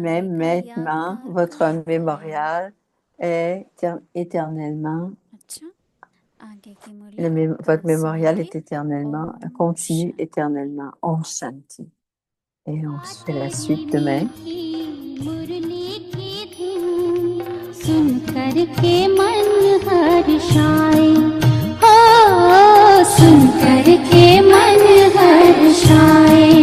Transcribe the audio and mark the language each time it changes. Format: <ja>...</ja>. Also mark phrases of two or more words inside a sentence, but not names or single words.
<fr>Même</fr> <hi>का</hi> <fr>maintenant,</fr> <hi>यादगार</hi> <fr>votre</fr> <hi>कहाँ है?</hi> <fr>mémorial est éternellement,</fr> <hi>अच्छा, आगे की मुरली</hi> <fr>votre</fr> <hi>कल</hi> <fr>mémorial</fr> <hi>सुनेंगे।</hi> <fr>est éternellement,</fr> <hi>ओम</hi> <fr>continue</fr> <hi>शांति।</hi> <fr>éternellement.</fr> <hi>ओम शांति.</hi> <fr>Et on fait la suite demain.</fr> <hi>मुरली की धुन सुन करके मन हर्षाए, हो सुन करके मन हर्षाए।</hi>